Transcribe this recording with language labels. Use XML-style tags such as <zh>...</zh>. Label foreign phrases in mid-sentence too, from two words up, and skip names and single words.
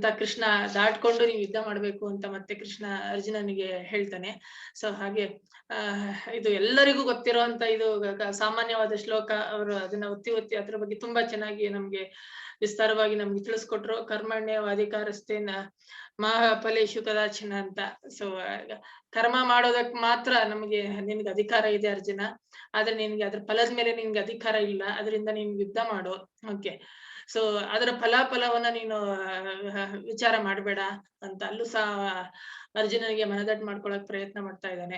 <kn>ಕೃಷ್ಣ ದಾಟ್ಕೊಂಡು ನೀವು ಯುದ್ಧ ಮಾಡ್ಬೇಕು ಅಂತ ಮತ್ತೆ ಕೃಷ್ಣ ಅರ್ಜುನನಿಗೆ ಹೇಳ್ತಾನೆ. ಸೊ ಹಾಗೆ ಇದು ಎಲ್ಲರಿಗೂ ಗೊತ್ತಿರುವಂತ ಇದು ಸಾಮಾನ್ಯವಾದ ಶ್ಲೋಕ. ಅವರು ಅದನ್ನ ಒತ್ತಿ ಅದ್ರ ಬಗ್ಗೆ ತುಂಬಾ ಚೆನ್ನಾಗಿ ನಮ್ಗೆ ವಿಸ್ತಾರವಾಗಿ ನಮ್ಗೆ ತಿಳಿಸ್ಕೊಟ್ರು.</kn> <sa>ಕರ್ಮಣ್ಯವಾಧಿಕಾರಸ್ಥೇನ ಮಾ ಫಲೇಶು ಕದಾಚನ ಅಂತ.</sa> <kn>ಸೊ ಕರ್ಮ ಮಾಡೋದಕ್ ಮಾತ್ರ ನಿನ್ಗೆ ಅಧಿಕಾರ ಇದೆ ಅರ್ಜುನ, ಆದ್ರೆ ನಿನ್ಗೆ ಅದ್ರ ಫಲದ ಮೇಲೆ ನಿನ್ಗೆ ಅಧಿಕಾರ ಇಲ್ಲ. ಅದರಿಂದ ನೀನ್ ಯುದ್ಧ ಮಾಡು. ಓಕೆ, ಸೊ ಅದರ ಫಲವನ್ನ ನೀನು ವಿಚಾರ ಮಾಡ್ಬೇಡ ಅಂತ ಅಲ್ಲೂ ಸಹ ಅರ್ಜುನನಿಗೆ ಮನದಟ್ಟು ಮಾಡ್ಕೊಳಕ್ ಪ್ರಯತ್ನ ಮಾಡ್ತಾ ಇದ್ದಾನೆ.</kn>